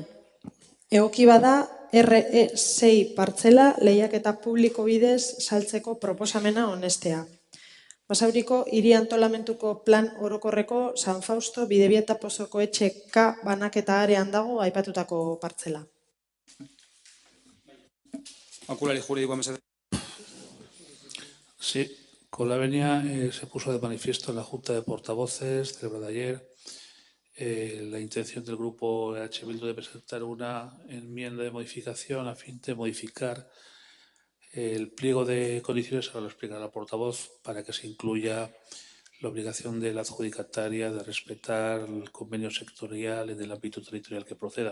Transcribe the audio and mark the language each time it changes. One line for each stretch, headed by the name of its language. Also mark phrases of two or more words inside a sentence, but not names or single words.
Basque: Egoki bada RE6 partzela lehiaketa publiko bidez saltzeko proposamena onestea. Basauriko hiri antolamentuko plan orokorreko San Fausto Bidebieta Pozokoetxe K banaketa arean dago aipatutako partzela. Aholkulari juridikoa mesedez.
Spanish: Sí, con la venia se puso de manifiesto en la Junta de Portavoces celebrada ayer la intención del grupo EH Bildu de presentar una enmienda de modificación a fin de modificar el pliego de condiciones, ahora lo explicará la portavoz, para que se incluya la obligación de la adjudicataria de respetar el convenio sectorial en el ámbito territorial que proceda.